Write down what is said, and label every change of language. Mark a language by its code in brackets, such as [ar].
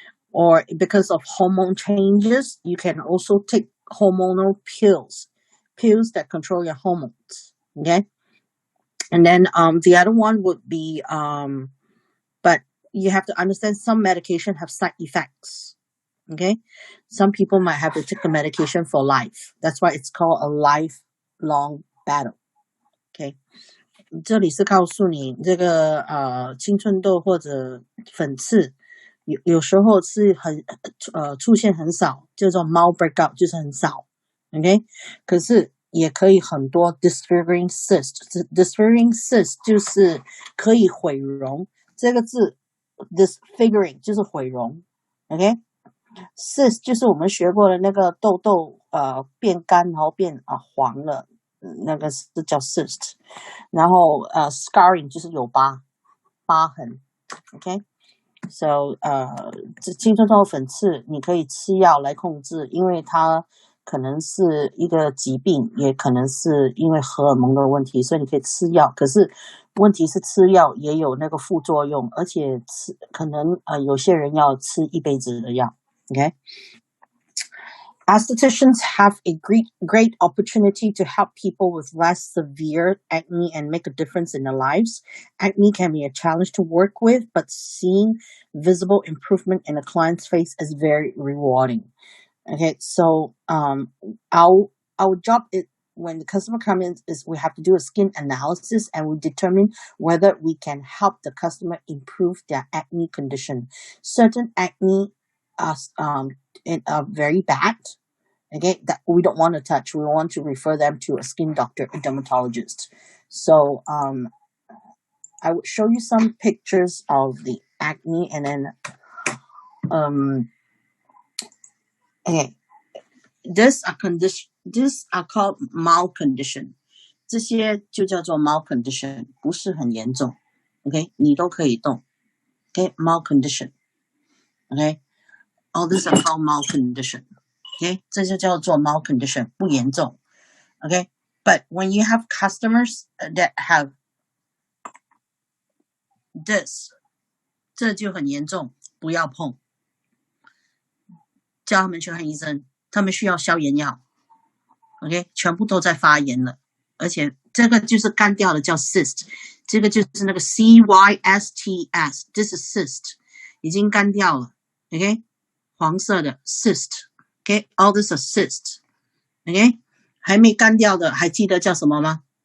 [en] Or because of hormone changes, you can also take hormonal pills that control your hormones. Okay? And then the other one would be, but you have to understand some medication have side effects. Okay? Some people might have to take the medication for life. That's why it's called a lifelong battle. Okay? [zh] 这里是告诉你这个青春痘或者粉刺有时候是出现很少，叫做 mild breakout， 就是很少。OK？可是也可以很多 disfiguring cyst。disfiguring cyst 就是可以毁容，这个字 disfiguring 就是毁容。 [en] OK？ [zh] cyst 就是我们学过的那个痘痘变干然后变黄了，那个是叫 cyst。然后scarring 就是有疤痕。 [en] OK？ [zh] So 青春痘粉刺你可以吃药来控制，因为它可能是一个疾病，也可能是因为荷尔蒙的问题，所以你可以吃药。可是问题是吃药也有那个副作用，而且可能有些人要吃一辈子的药。 [en] Okay? Aestheticians have a great opportunity to help people with less severe acne and make a difference in their lives. Acne can be a challenge to work with, but seeing visible improvement in a client's face is very rewarding. Okay, so our job is when the customer comes in is we have to do a skin analysis and we determine whether we can help the customer improve their acne condition. Certain acne are very bad. Okay, that we don't want to touch. We want to refer them to a skin doctor, a dermatologist. So I would show you some pictures of the acne, and then okay, these are called mild condition. [zh] 这些就叫做 mild condition， 不是很严重。 Okay, 你都可以动。Okay, mild condition. [en] Okay, all these are called mild condition. [zh] Okay, 这就叫做 mild condition， 不严重。 [en] Okay, but when you have customers that have this， [zh] 这就很严重，不要碰。叫他们去看医生，他们需要消炎药。OK， 全部都在发炎了，而且这个就是干掉了，叫 cyst， 这个就是那个 cysts， [en] this is cyst， [zh] 已经干掉了。 OK， 黄色的 cyst。OK， [en] all this is cyst。 [zh] OK， 还没干掉的，还记得叫什么吗？